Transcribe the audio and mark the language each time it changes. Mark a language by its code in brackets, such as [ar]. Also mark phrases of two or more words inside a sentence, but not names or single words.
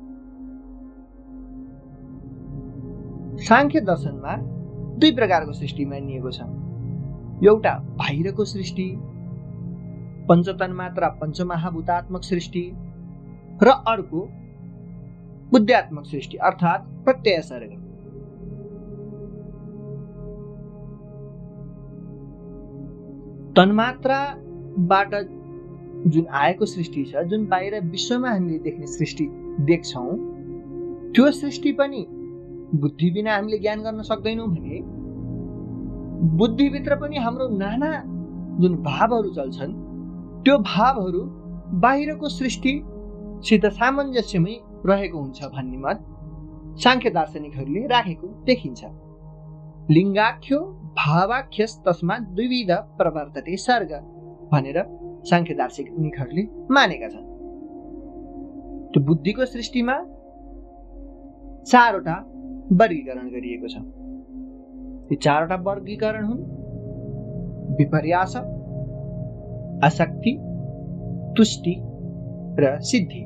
[ne] सांख्य दर्शनमा दुई प्रकारको सृष्टि मानिएको छ। एउटा बाहिरको सृष्टि, पञ्चतन्मात्रा पञ्चमहाभूतात्मक सृष्टि, र अर्को बुद्ध्यात्मक सृष्टि अर्थात् प्रत्यय सर्ग। तन्मात्राबाट जुन आएको सृष्टि छ, जुन बाहिर विश्वमा हामीले देख्ने सृष्टि देख्छौं, त्यो सृष्टि पनि बुद्धि बिना हामीले ज्ञान गर्न सक्दैनौं भने बुद्धिभित्र पनि हाम्रो नाना जुन भावहरू चल्छन्, त्यो भावहरू बाहिरको सृष्टिसित सामञ्जस्यमै रहेको हुन्छ भन्ने मत सांख्य दार्शनिकहरूले राखेको देखिन्छ। [sa] लिङ्गाख्यो भावाख्यस तस्मात् द्विविध प्रवर्तते सर्ग [ne] भनेर सांख्य दार्शनिकहरूले मानेका छन्। त्यो बुद्धिको सृष्टिमा चारवटा वर्गीकरण गरिएको छ। यी चारवटा वर्गीकरण हुन् विपर्यास, आसक्ति, तुष्टि र सिद्धि।